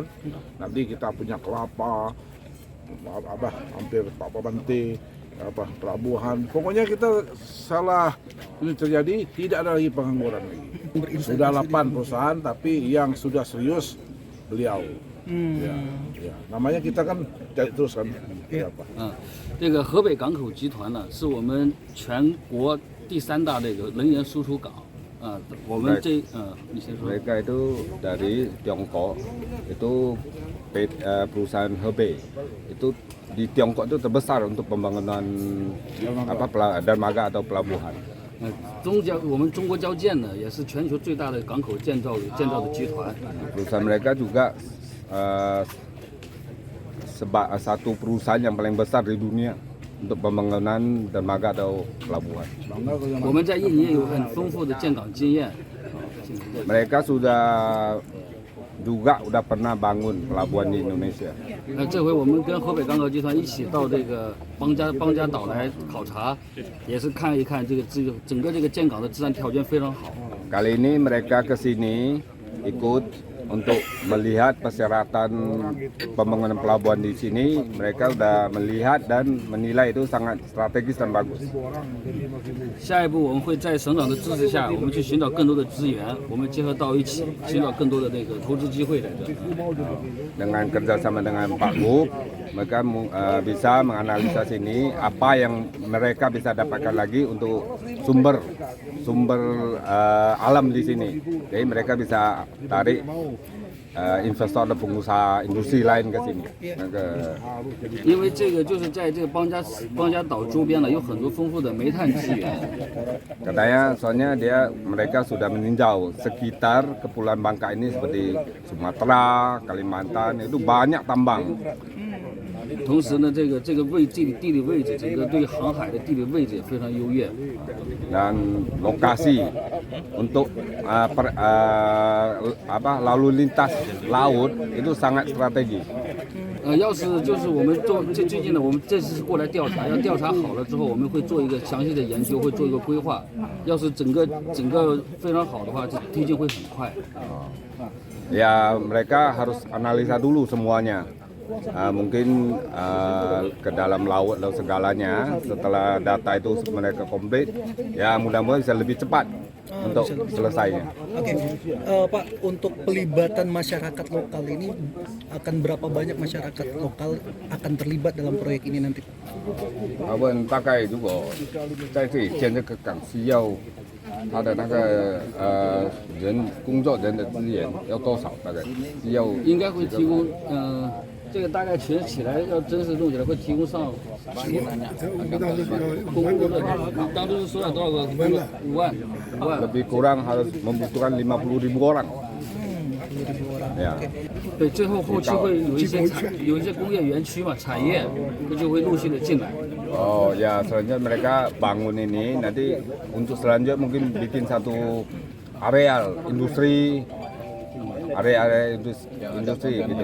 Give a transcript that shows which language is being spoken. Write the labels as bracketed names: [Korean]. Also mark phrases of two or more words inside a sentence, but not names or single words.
[Indonesian] Nanti kita punya kelapa, hampir 4 T, pelabuhan. Pokoknya kita salah ini terjadi, tidak ada lagi pengangguran lagi. Sudah 8 perusahaan, tapi yang sudah serius beliau. Ya. Namanya kita kan cari terus kan. Ya. [Chinese] 这个河北港口集团呢，是我们全国第3大这个能源输出港。我们你先说。 [Indonesian] Mereka itu dari Tiongkok, itu perusahaan Hebei. Itu di Tiongkok itu terbesar untuk pembangunan dermaga atau pelabuhan. [Chinese] 我们中国交建呢，也是全球最大的港口建造的集团。 [Indonesian] Perusahaan mereka juga satu perusahaan yang paling besar di dunia untuk pembangunan dermaga atau pelabuhan. [Chinese] 我们在印尼也有很丰富的建港经验。 [Indonesian] Mereka juga udah pernah bangun pelabuhan di Indonesia. [Chinese] 这回我们跟河北港口集团一起到这个邦家岛来考察，也是看一看整个这个建港的自然条件非常好。 [Indonesian] Kali ini mereka ke sini ikut untuk melihat persyaratan pembangunan pelabuhan di sini, mereka sudah melihat dan menilai itu sangat strategis dan bagus. [Chinese] 下一步我们会在省长的支持下，我们去寻找更多的资源，我们结合到一起，寻找更多的那个投资机会来着。 [Indonesian] Dengan kerjasama dengan Pak Gub, mereka bisa menganalisa sini apa yang mereka bisa dapatkan lagi untuk sumber alam di sini. Jadi mereka bisa tarik investor dan pengusaha industri lain ke sini. [Chinese] 因为这个就是在这个邦家岛周边呢，有很多丰富的煤炭资源。 [Indonesian] Katanya soalnya mereka sudah meninjau sekitar Kepulauan Bangka ini seperti Sumatera, Kalimantan itu banyak tambang. [Chinese] 同时呢，这个地理位置，整个对航海的地理位置也非常优越。 [Indonesian] Dan lokasi untuk lalu lintas laut itu sangat strategis. [Chinese] 要是就是我们最近呢，我们这次过来调查，要调查好了之后，我们会做一个详细的研究，会做一个规划。要是整个非常好的话，这推进会很快。 [Indonesian] Ya mereka harus analisa dulu semuanya. Mungkin ke dalam laut dan segalanya. Setelah data itu mereka komplit, ya mudah-mudahan bisa lebih cepat untuk selesainya. Oke, Pak, untuk pelibatan masyarakat lokal ini akan berapa banyak masyarakat lokal akan terlibat dalam proyek ini nanti? [Chinese] 大概如果在这里建这个港需要他的那个工作人的资源要多少？大概需要应该会提供这个大概全起来要真实弄起来会提供上10万工作的，当初说了多少个？5万。 [Indonesian] lebih kurang harus membutuhkan 50.000 orang. Ya. [Chinese] 对，最后期会有一些工业园区嘛，产业就会陆续的进来。 [Indonesian] Oh ya, selanjutnya mereka bangun ini nanti untuk selanjutnya mungkin bikin satu areal industri, area industri gitu.